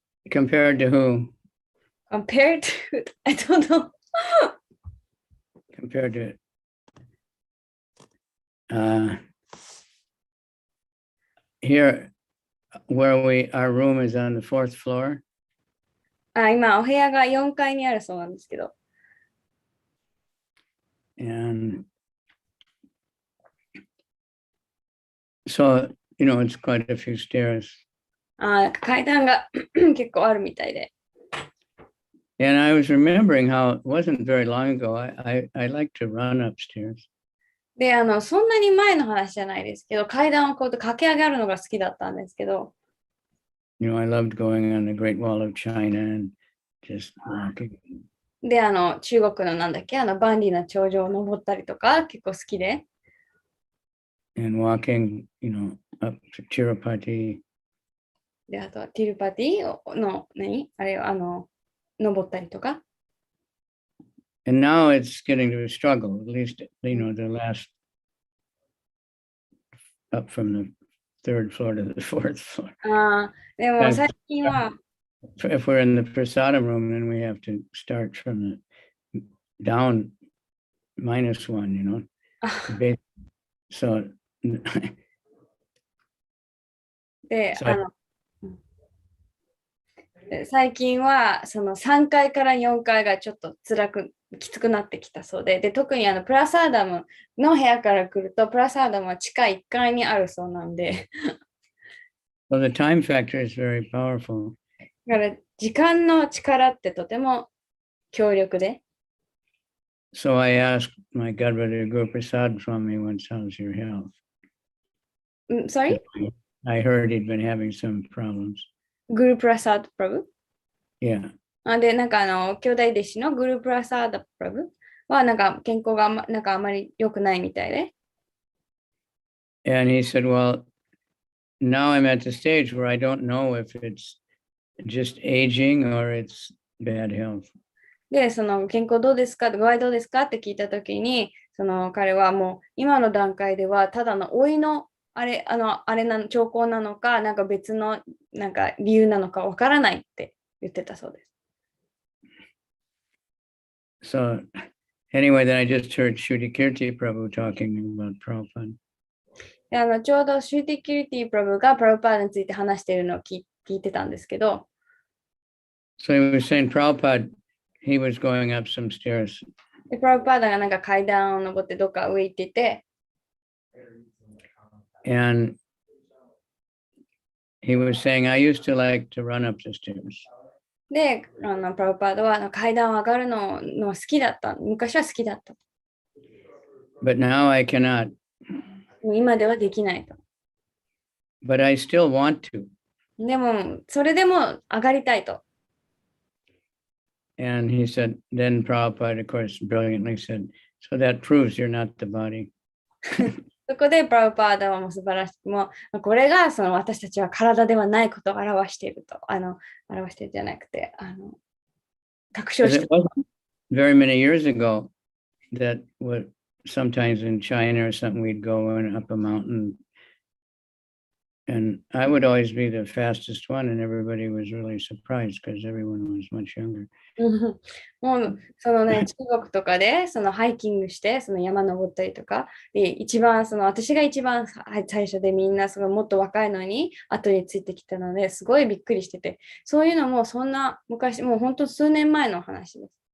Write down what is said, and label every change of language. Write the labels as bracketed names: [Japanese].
[English] Compared to who? Compared to, I don't know. Compared to here where our room is on the 4th floor. [Japanese] 今、お部屋が4階にあるそうなんですけど。 [English] And so, it's quite a few stairs. [Japanese] 階段が結構あるみたいで。 [English] And I was remembering how it wasn't very long ago. I like to run upstairs. [Japanese] で、そんなに前の話じゃないですけど、階段をこうやって駆け上がるのが好きだったんですけど。 [English] I loved going on the Great Wall of China and just walking. [Japanese] で、中国のなんだっけ、万里の長城を登ったりとか結構好きで。 [English] And walking, up to Tirupati. [Japanese] で、あとはティルパティの、あれを、登ったりとか。 [English] And now it's getting to a struggle, at least, the last up from the 3rd floor to the 4th floor. [Japanese] でも最近は、 [English] If we're in the prasadam room, then we have to start from the down -1, So, [Japanese] で、 [English] so [Japanese] 最近はその3階から4階がちょっときつくなってきたそうで、特にプラサーダムの部屋から来ると、プラサーダムは地下1階にあるそうなんで、 [English] So the time factor is very powerful. [Japanese] だから時間の力ってとても強力で。 [English] So I asked my godbrother Guru Prasad from me once, how's your health? Sorry? I heard he'd been having some problems. [Japanese] グループラサードプラブ [English] Yeah. [Japanese] で、兄弟弟子のグループラサードプラブは、健康があまり良くないみたいで。 [English] And he said, well, now I'm at the stage where I don't know if it's just aging or it's bad health. [Japanese] で、健康どうですか、具合どうですかって聞いたときに、彼はもう今の段階ではただの老いの兆候なのか、別の理由なのかわからないって言ってたそうです。 [English] So anyway, then I just heard Shruti Kirti Prabhu talking about Prabhupada. [Japanese] でちょうどシューティキュリティプラブがプラブパーダについて話しているのを聞いてたんですけど、 [English] So he was saying Prabhupada, he was going up some stairs. [Japanese] でプラブパーダが階段を登ってどっか上行ってて、 [English] And he was saying, I used to like to run up the stairs. [Japanese] で、プラブパーダは階段を上がるの好きだった。昔は好きだった。 [English] But now I cannot. [Japanese] もう今ではできないと。 [English] But I still want to. [Japanese] でも、それでも上がりたいと。 [English] And he said, then Prabhupada, of course, brilliantly said, so that proves you're not the body. [Japanese] そこでプラブパーダはもう素晴らしくも、これが私たちは体ではないことを表していると。表しているじゃなくて、確証 [English] Because [Japanese] して [English] it wasn't very many years ago that sometimes in China or something, we'd go up a mountain. And I would always be the fastest one, and everybody was really surprised because everyone was much younger. [Japanese] もう中国とかでハイキングして山登ったりとかで私が一番最初でみんなもっと若いのに後についてきたのですごいびっくりしてて、そういうのもそんな昔もう本当数年前の話です。